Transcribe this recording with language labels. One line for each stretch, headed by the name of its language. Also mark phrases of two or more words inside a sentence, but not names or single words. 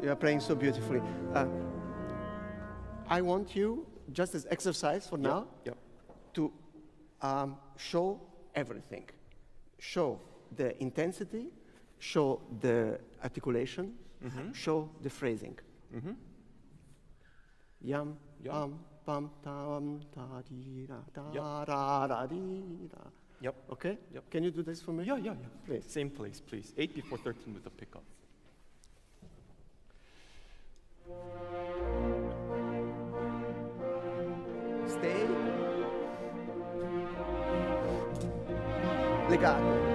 English: You are playing so beautifully. I want you, just as exercise for now, Yep. to show everything. Show the intensity, show the articulation, show the phrasing. Yam, Yum. pam, tam, ta, di, da, Yep. da, da, di, da. Yep. Okay? Yep. Can you do this for me? Yeah. Please. Same place, please. 8 before 13 with the pickup. Stay. Legato.